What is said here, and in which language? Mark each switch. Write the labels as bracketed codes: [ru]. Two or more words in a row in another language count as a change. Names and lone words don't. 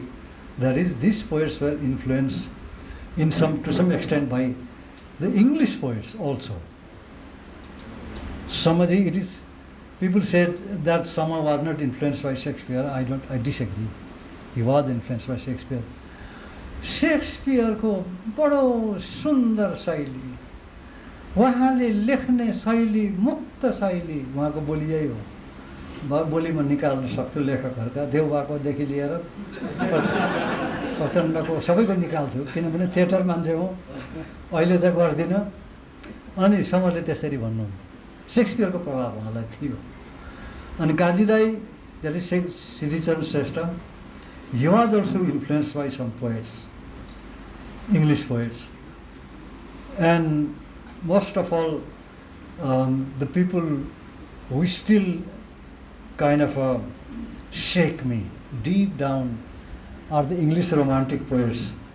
[en] That is, these poets were influenced to some extent by the English poets also. Samaji, it is, people said that Sama was not influenced by Shakespeare. I disagree. He was influenced by Shakespeare. [ne] Shakespeare को बड़ो सुंदर शैली, वहाँले लेख्ने शैली मुक्त शैली, वहाँको बोली यही हो. बोली म निकाल्न सक्छु लेखकहरुका, देवबाकोदेखि लिएर प्रचण्डको सबैको निकाल्छु, किनभने थिएटर मान्छे हो, अहिले चाहिँ गर्दिन. अनि समरले त्यसरी भन्नुहुन्थ्यो. शेक्सपियरको प्रभाव उहाँलाई थियो. अनि काजी दाई, [en] that is Siddhicharan Shrestha, he was also influenced by some poets, English poets. And most of all, the people who still kind of shake me deep down are the English romantic poets.